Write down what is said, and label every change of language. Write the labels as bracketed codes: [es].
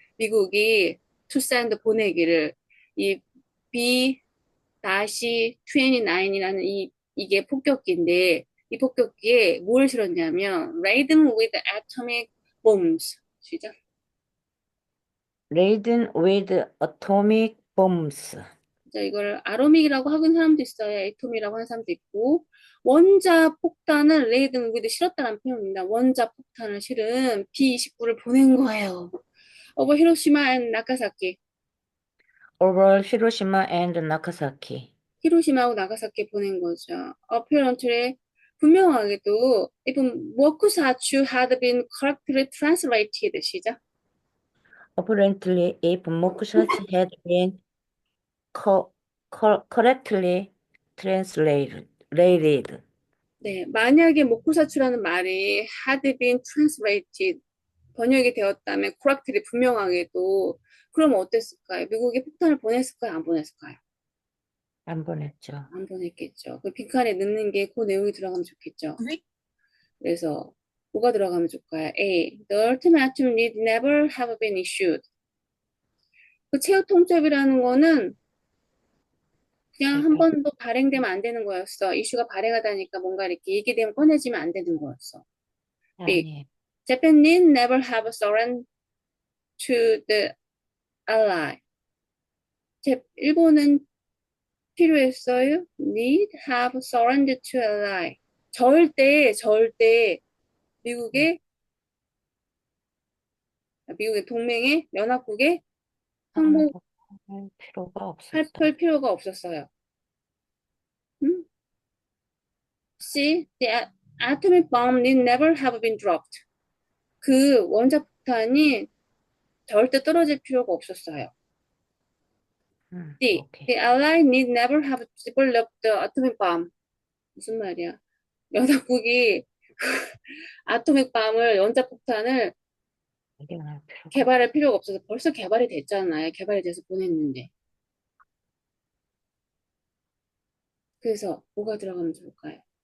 [ko] 미국이 [en] to send [ko] 보내기를 이 B-29이라는 이게 폭격기인데 이 폭격기에 뭘 실었냐면 [en] laden with atomic bombs. [ko] 시작. [en] Laden with atomic bombs. [ko] 이걸 아로믹이라고 하는 사람도 있어요. 애톰이라고 하는 사람도 있고 원자 폭탄을 레이든 위드 실었다는 표현입니다. 원자 폭탄을 실은 B-29를 보낸 거예요. [en] over 히로시마 앤 나가사키. Over Hiroshima and Nagasaki. [ko] 히로시마하고 나가사키 보낸 거죠. [en] apparently [ko] 분명하게도 [en] even mokusatsu had been correctly translated. [ko] 시작. [en] Apparently, if Mokushachi had been correctly translated, [ko] 네, 만약에 모쿠사추라는 말이 [en] had been translated [ko] 번역이 되었다면 [en] correctly [ko] 분명하게도 그럼 어땠을까요? 미국에 폭탄을 보냈을까요? 안 보냈을까요? 안 보냈죠. 안 보냈겠죠. 그 빈칸에 넣는 게 그 내용이 들어가면 좋겠죠. 그래서 뭐가 들어가면 좋을까요? A. [en] The ultimatum need never have been issued. [ko] 그 체육 통첩이라는 거는 그냥 한 번도 발행되면 안 되는 거였어. 이슈가 발행하다니까 뭔가 이렇게 얘기되면 꺼내지면 안 되는 거였어. B. 아니에요. [en] Japan need never have surrendered to the ally. [ko] 일본은 필요했어요? [en] Need have surrendered to ally. [ko] 절대 미국의 동맹의 연합국에 항복할 할 필요가 없었어. 필요가 없었어요. C. [en] The atomic bomb need never have been dropped. [ko] 그 원자폭탄이 절대 떨어질 필요가 없었어요. D. 오케이. [en] The ally need never have developed the atomic bomb. [ko] 무슨 말이야? 연합국이 아토믹 밤을 원자폭탄을 발견할 필요가 개발할 필요가 없어서 벌써 개발이 됐잖아요. 개발이 돼서 보냈는데. 그래서 뭐가 들어가면 좋을까요?